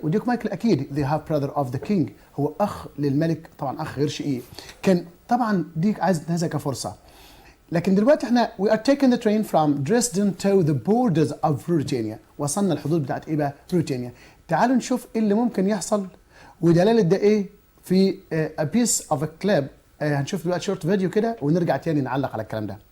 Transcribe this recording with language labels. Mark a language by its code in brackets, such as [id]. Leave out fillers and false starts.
[ar] وديوك مايكل اكيد [en] the half brother of the king، [ar] هو اخ للملك، طبعا اخ غير شقيق. كان طبعا ديك عايز ينتهزها كفرصه. لكن دلوقتي احنا [en] we are taking the train from Dresden to the borders of Ruritania. [ar] وصلنا الحدود بتاعت ايه بقى؟ روتينيا. تعالوا نشوف ايه اللي ممكن يحصل ودلاله ده ايه في [en] a piece of a clip. [ar] هنشوف دلوقتي شورت فيديو كده ونرجع تاني نعلق على الكلام ده.